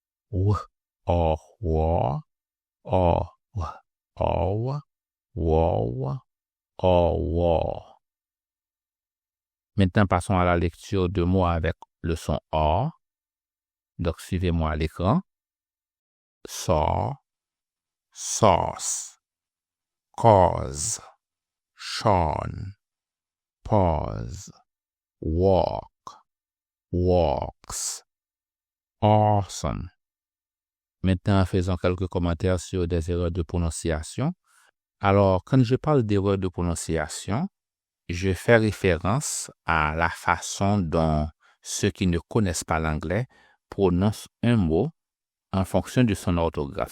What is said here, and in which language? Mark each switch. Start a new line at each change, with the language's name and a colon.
French: W, or, war, or, wow, wow, or, war. Maintenant, passons à la lecture de mots avec le son or. Donc, suivez-moi à l'écran.
English: Saw, sauce, cause, Sean, pause, walk, walks, awesome.
French: Maintenant, faisons quelques commentaires sur des erreurs de prononciation. Alors, quand je parle d'erreurs de prononciation, je fais référence à la façon dont ceux qui ne connaissent pas l'anglais prononcent un mot en fonction de son orthographe.